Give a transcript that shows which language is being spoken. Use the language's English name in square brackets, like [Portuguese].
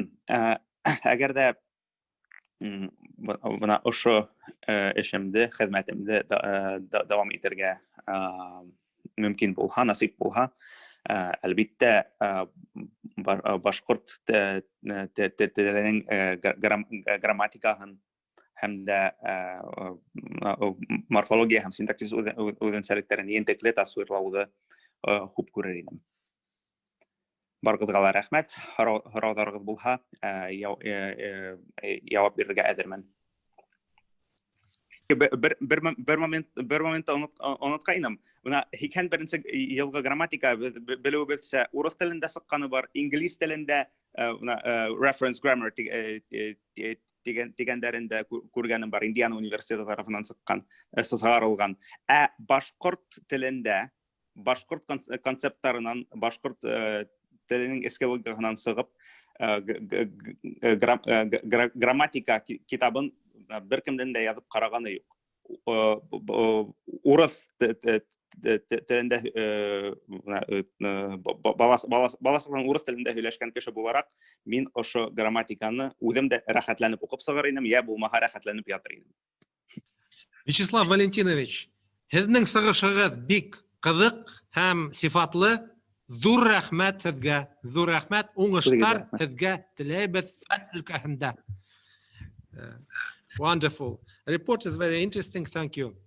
[Bashkir] Әгәр дә бына ошо эшемде, хеҙмәтемде дәвам итергә мөмкин булһа, насип булһа, әлбиттә башҡорт теленең грамматикаһын һәм дә морфология һәм синтаксис үҙенсәлектәрен ентекле тасвирлауҙы күп күрер инем. Барығыҙға ла рәхмәт. Һорауҙарығыҙ булһа, яуап бирергә әҙермен. Бер моментта онотҡайным. 81 йылғы грамматика белеүебеҙсә урыҫ телендә сыҡҡаны бар, инглиз телендә reference grammar тигәндәрендә күргәнем бар, Индиана университеты тарафынан сығарылған. Башҡорт телендә, башҡорт концепттарынан, башҡорт теленең эске логикаһынан сығып, грамматика китабын бер кемдән дә яҙып ҡарағаны юҡ. Урыҫ телендә баласынан урыҫ телендә һөйләшкән кеше булараҡ, мин ошо грамматиканы үҙем дә рәхәтләнеп уҡып сығыр инем, йә булмаһа рәхәтләнеп ятыр инем. Вячеслав Валентинович, һеҙҙең сығышығыҙ бик ҡыҙыҡ һәм сифатлы. Ҙур рәхмәт һеҙгә, ҙур рәхмәт, уңыштар һеҙгә теләйбеҙ фән өлкәһендә. [English] Wonderful. Report is very interesting. Thank you.